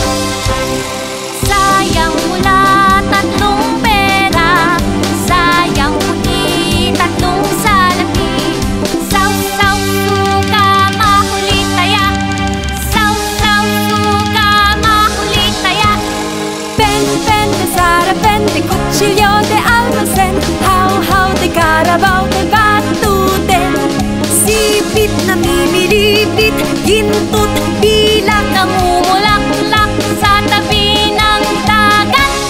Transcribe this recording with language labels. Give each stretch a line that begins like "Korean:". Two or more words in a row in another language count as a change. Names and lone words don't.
Filipino: Sayang mula tatlong pera, sayang puti tatlong salapi. Saw-saw suka, mahuli taya. Saw-saw suka, mahuli taya. Pen de Sara, pen de cuchillo de almacén, how de Carabao de batuten. Sipit, namimilipit, gintot, pilak, Namumulaklak sa tabi ng dagat.